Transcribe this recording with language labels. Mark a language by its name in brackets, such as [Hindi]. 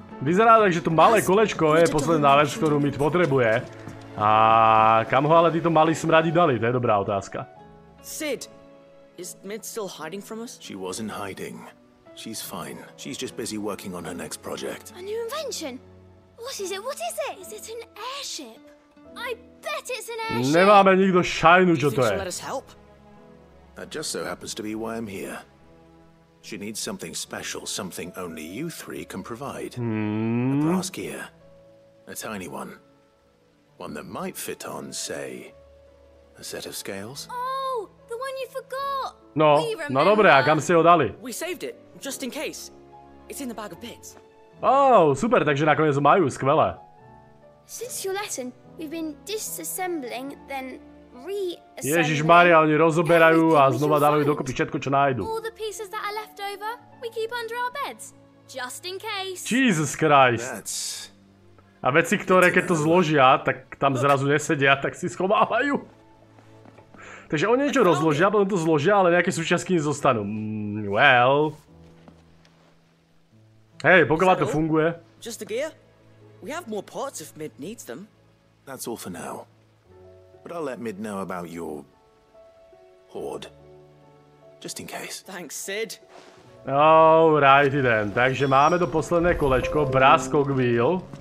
[Slovak] Vyzerá tak, že to malé kolečko je posledná vec, ktorú mi potrebuje. A kam ho ale títo malí smradi dali? To je dobrá otázka. [English] Sid, is Mid still hiding from us? She wasn't hiding. She's fine. She's just busy working on her next project. A new invention? What is it? What is it? Is it an airship? I bet it's an airship. [Slovak] Nemáme nikto šajnu, čo to je. [English] Let us help. That just so happens to be why I'm here. She needs something special, something only you 3 can provide. A brass gear. A tiny one. One that might fit on, say, a set of scales. Oh, the one you forgot. [Slovak] No dobre, a kam ste ho dali? [English] We saved it, just in case. It's in the bag of bits. [Slovak] Oh, super, takže nakoniec ho majú, skvelé. [English] Since your lesson, we've been disassembling, then reassembling. [Slovak] Ježišmaria, oni rozoberajú a znova dávajú dokopy všetko, čo nájdu. [English] All the pieces that are left over, we keep under our beds, just in case. Jesus Christ. [Slovak] A veci, ktoré keď to zložia, tak tam zrazu nesedia, tak si schovávajú. Takže oni niečo rozložia, potom to zložia, ale nejaké súčiastky zostanú. [English] Well. [Slovak] Hej, pokiaľ to funguje. [English] Just a gear? We have more parts if Mid needs them. That's all for now. But I'll let Mid know about your hoard. Just in case. Thanks, Sid. Alrighty then. [Slovak] Takže máme to posledné kolečko, [English] brass cogwheel.